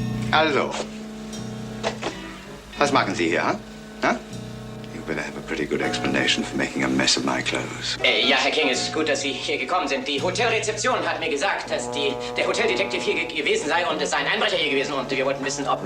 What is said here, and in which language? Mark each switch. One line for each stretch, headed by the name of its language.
German: Also, was machen Sie hier, huh?
English: You better have a pretty good explanation for making a mess of my clothes.
German: Ja, Herr King, es ist gut, dass Sie hier gekommen sind. Die Hotelrezeption hat mir gesagt, dass der Hoteldetektiv hier gewesen sei und es sei ein Einbrecher hier gewesen und wir wollten wissen, ob...